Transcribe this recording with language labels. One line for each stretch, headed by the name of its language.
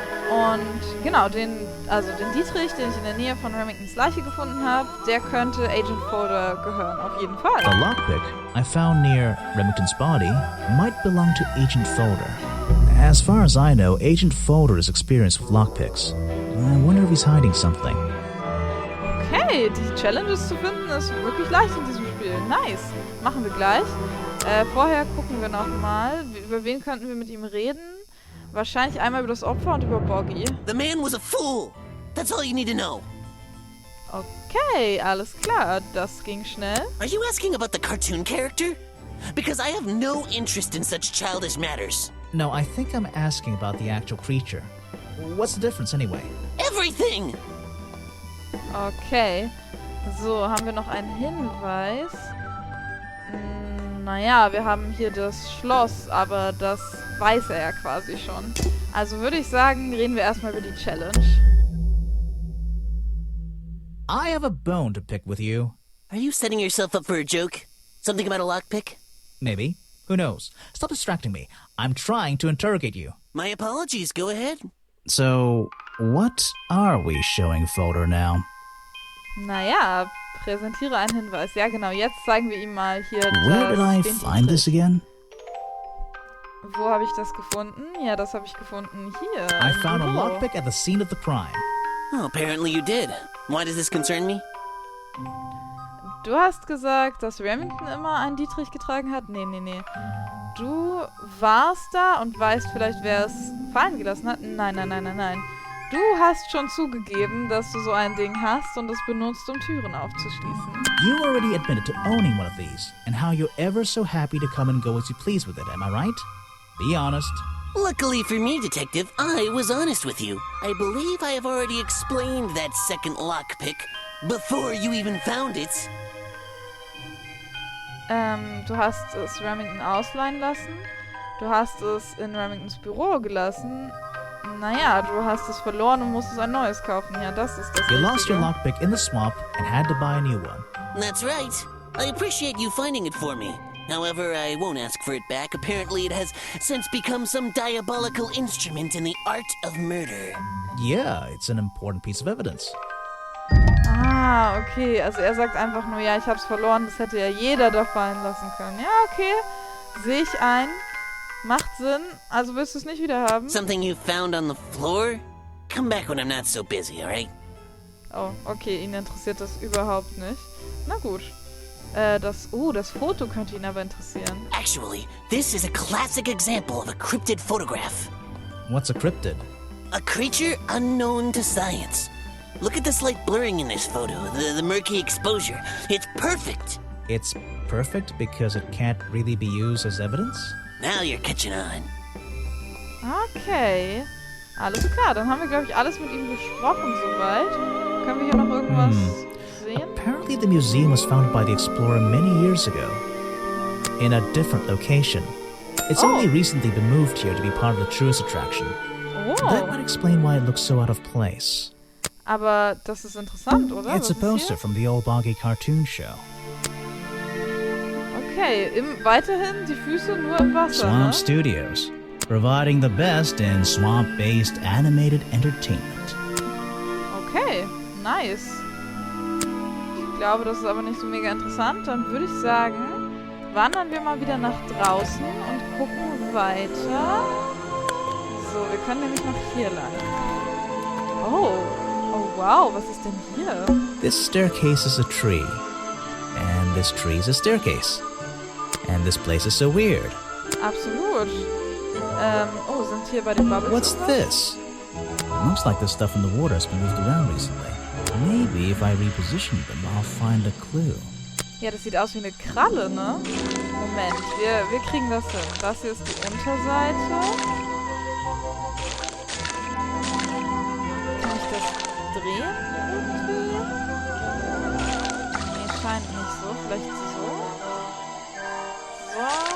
German: Und genau, den Dietrich, den ich in der Nähe von Remingtons Leiche gefunden habe, der könnte Agent Folder gehören, auf jeden Fall.
English: The lockpick I found near Remington's body might belong to Agent Folder. As far as I know, Agent Folder is experienced with lockpicks. I wonder if he's hiding something.
German: Okay, die Challenges zu finden ist wirklich leicht in diesem Spiel. Nice. Machen wir gleich. Vorher gucken wir nochmal, über wen könnten wir mit ihm reden. Wahrscheinlich einmal über das Opfer und über Boggy.
English: The man was a fool. That's all you need to know.
German: Okay, alles klar. Das ging schnell.
English: Are you asking about the cartoon character? Because I have no interest in such childish matters. No, I think I'm asking about the actual creature. What's the difference anyway? Everything! Okay.
German: So, haben wir noch einen Hinweis? Naja, wir haben hier das Schloss, aber das weiß er ja quasi schon. Also würde ich sagen, reden wir erstmal über die Challenge.
English: I have a bone to pick with you. Are you setting yourself up for a joke? Something about a lockpick? Maybe. Who knows? Stop distracting me. I'm trying to interrogate you. My apologies, go ahead. So, what are we showing Folder now?
German: Naja, präsentiere einen Hinweis. Ja genau, jetzt zeigen wir ihm mal hier
English: Where did I find this again?
German: Wo habe ich das gefunden? Ja, das habe ich gefunden hier.
English: I found a lockpick at the scene of the crime. Oh, apparently you did. Why does this concern me?
German: Du hast gesagt, dass Remington immer einen Dietrich getragen hat? Nee. Du warst da und weißt vielleicht, wer es fallen gelassen hat? Nein. Du hast schon zugegeben, dass du so ein Ding hast und es benutzt, um Türen aufzuschließen.
English: You already admitted to owning one of these, and how you're ever so happy to come and go as you please with it, am I right? Be honest. Luckily for me, Detective, I was honest with you. I believe I have already explained that second lockpick before you even found it.
German: Du hast es Remington ausleihen lassen. Du hast es in Remingtons Büro gelassen. Naja, du hast es verloren und musstest ein neues kaufen. Ja, das ist das
English: You lost your
German: Richtige.
English: lockpick in the swamp and had to buy a new one. That's right. I appreciate you finding it for me. However, I won't ask for it back. Apparently, it has since become some diabolical instrument in the art of murder. Yeah, it's an important piece of evidence. Ah, okay.
German: Also er sagt einfach nur, ja, ich hab's verloren. Das hätte ja jeder da fallen lassen können. Ja, okay. Sehe ich ein. Macht Sinn. Also willst du es nicht wieder haben?
English: Something you found on the floor? Come back when I'm not so busy, alright? Oh, okay.
German: Ihn interessiert das überhaupt nicht. Na gut. Das Foto könnte ihn aber interessieren.
English: Actually, this is a classic example of a cryptid photograph. What's a cryptid? A creature unknown to science. Look at the slight blurring in this photo, the murky exposure. It's perfect. It's perfect because it can't really be used as evidence? Now you're catching on. Okay.
German: Alles klar, dann haben wir, glaube ich, alles mit ihm besprochen soweit. Können wir hier noch irgendwas sehen?
English: Apparently the museum was founded by the explorer many years ago. In a different location. It's only recently been moved here to be part of the Touristenattraktion. That might explain why it looks so out of place.
German: Aber das ist interessant, oder?
English: It's a poster from the old Boggy cartoon show.
German: Okay, weiterhin die Füße nur im Wasser,
English: Swamp
German: ne?
English: Studios, providing the best in swamp-based animated entertainment. Okay, nice.
German: Ich glaube, das ist aber nicht so mega interessant. Dann würde ich sagen, wandern wir mal wieder nach draußen und gucken weiter. So, wir können nämlich noch hier lang. Oh wow, was ist denn hier?
English: This staircase is a tree. And this tree is a staircase. And this place is so weird.
German: Absolut. Sind hier bei den Bubbles
English: What's
German: irgendwas?
English: this? Looks like the stuff in the water has been moved around recently. Maybe if I reposition them, I'll find a clue.
German: Ja, das sieht aus wie eine Kralle, ne? Moment, wir kriegen das hin. Das hier ist die Unterseite. Kann ich das drehen irgendwie? Nee, scheint nicht so. Vielleicht so. So.